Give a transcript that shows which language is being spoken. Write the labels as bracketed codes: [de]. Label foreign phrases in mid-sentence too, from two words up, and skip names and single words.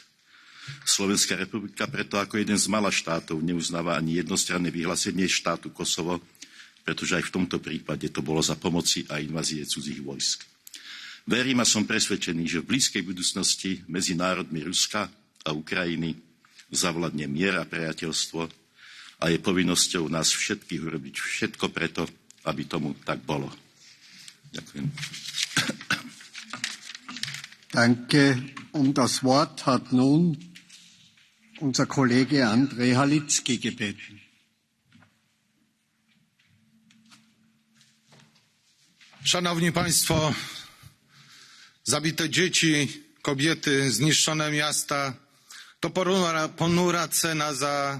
[sk] Slovenská republika preto ako jeden z mála štátov neuznáva ani jednostranné vyhlásenie štátu Kosovo, pretože aj v tomto prípade to bolo za pomoci a invázie cudzích vojsk. Verím a som presvedčený, že v blízkej budúcnosti medzi národmi Ruska a Ukrajiny zavladne mier a priateľstvo a je povinnosťou nás všetkých urobiť všetko preto, aby tomu tak bolo. Ďakujem. [de] Danke. Das Wort hat nun unser Kollege Andrzej Halicki gebeten. [pl] Szanowni Państwo, zabite dzieci, kobiety, zniszczone miasta to ponura cena za